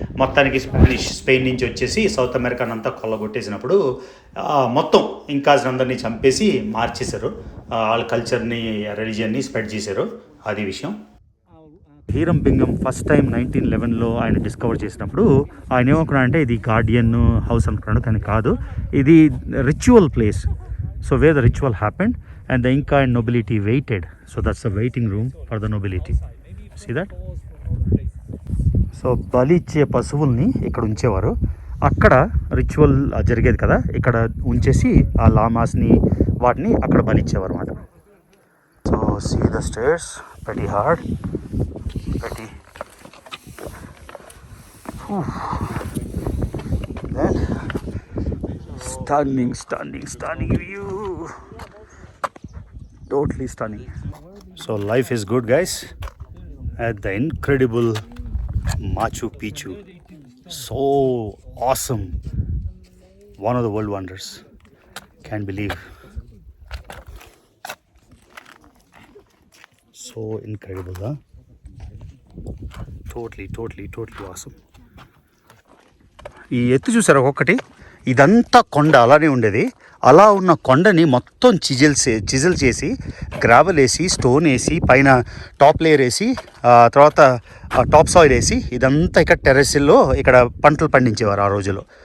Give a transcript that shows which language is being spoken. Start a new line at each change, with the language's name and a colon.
Telugu: మొత్తానికి స్పెయిన్ నుంచి వచ్చేసి సౌత్ అమెరికాని అంతా కొల్లగొట్టేసినప్పుడు మొత్తం ఇంకాస్ అందరినీ చంపేసి మార్చేశారు, వాళ్ళ కల్చర్ని రిలీజియన్ని స్ప్రెడ్ చేశారు. అది విషయం. హీరం బింగం ఫస్ట్ టైం 1911లో ఆయన డిస్కవర్ చేసినప్పుడు ఆయన ఏమనుకున్నాడంటే ఇది గార్డియన్ హౌస్ అనుకున్నాడు, కానీ కాదు, ఇది ritual place.
English: So where the ritual happened and the Inca and nobility waited. So that's the waiting room for the nobility. See that?
Telugu: So బలి ఇచ్చే పశువుల్ని ఇక్కడ ఉంచేవారు. అక్కడ రిచువల్ జరిగేది కదా, ఇక్కడ ఉంచేసి ఆ లామాస్ని వాటిని అక్కడ బలి ఇచ్చేవారు అన్నమాట.
English: So see the stairs, pretty hard, pretty. Then stunning view, totally stunning. So life is good guys at the incredible Machu Picchu. So awesome, one of the world wonders, can't believe, so incredible, huh? Totally awesome.
Telugu: ఈ ఎత్తు చూసారు ఒక్కొక్కటి, ఇదంతా కొండ అలానే ఉండేది. అలా ఉన్న కొండని మొత్తం చిజిల్ చేసి గ్రావెల్ వేసి స్టోన్ వేసి పైన టాప్ లేయర్ వేసి తర్వాత టాప్ సాయిల్ వేసి ఇదంతా ఇక్కడ టెర్రస్లో ఇక్కడ పంటలు పండించేవారు ఆ రోజుల్లో.